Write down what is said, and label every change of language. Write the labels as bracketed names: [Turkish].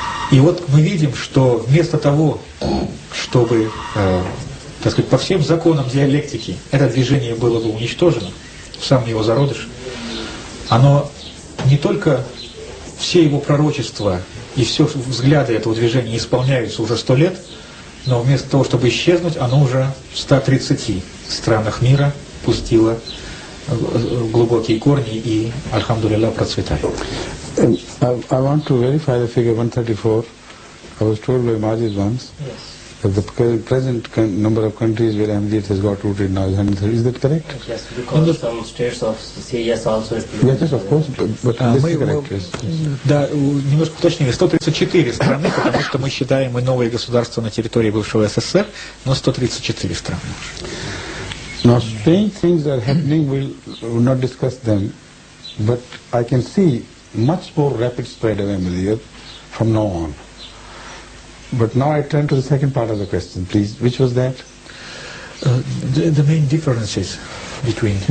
[Russian] И вот мы видим, что вместо того, чтобы, так сказать, по всем законам диалектики это движение было бы уничтожено, в самом его зародыше, оно не только все его пророчества и все взгляды этого движения исполняются уже 100 лет, но вместо того, чтобы исчезнуть, оно уже в 130 странах мира пустило глубокие корни и, альхамдулилля, процветает. [English] I want to verify the figure 134. I was told by Majid once that the present number of countries where Ahmadiyyat has got rooted now is 130. Is that correct? Yes, because some states of CIS also... Yes, of course, but this is correct. Yes. [Russian] Да, немножко уточнили, 134 страны, потому что мы считаем и новые государства на территории бывшего СССР, но 134 страны. [English] Now, strange things are happening, we'll not discuss them, but I can see much more rapid spread of Ahmadiyyat from now on. But now I turn to the second part of the question, please. Which was that? The main differences between